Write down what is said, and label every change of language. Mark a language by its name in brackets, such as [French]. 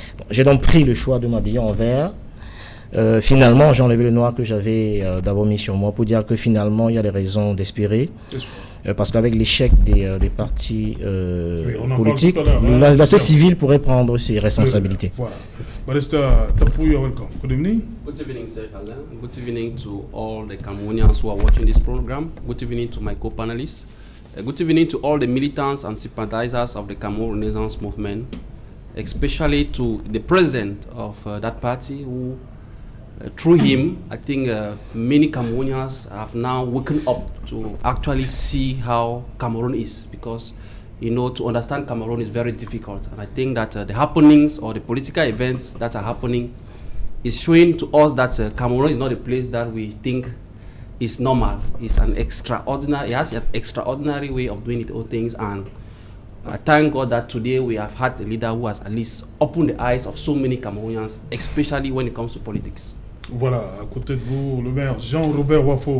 [French] J'ai donc pris le choix de m'habiller en vert. Finalement, j'ai enlevé le noir que j'avais d'abord mis sur moi pour dire que finalement, il y a des raisons d'espérer. Parce qu'avec l'échec des partis politiques, la société civile pourrait prendre ses responsabilités. Voilà. [English] Barrister Tapu, you're welcome. Good evening. Good evening, Sir Alain. Good evening to all the Cameroonians who are watching this program. Good evening to my co-panelists. Good evening to all the militants and sympathizers of the Cameroon Renaissance movement, especially to the president of that party who through him, I think many Cameroonians have now woken up to actually see how Cameroon is, because to understand Cameroon is very difficult. And I think that the happenings or the political events that are happening is showing to us that Cameroon is not a place that we think is normal. It has an extraordinary way of doing its own things, and I thank God that today we have had a leader who has at least opened the eyes of so many Cameroonians, especially when it comes to politics. [French] Voilà, à côté de vous, le maire Jean-Robert Wafo.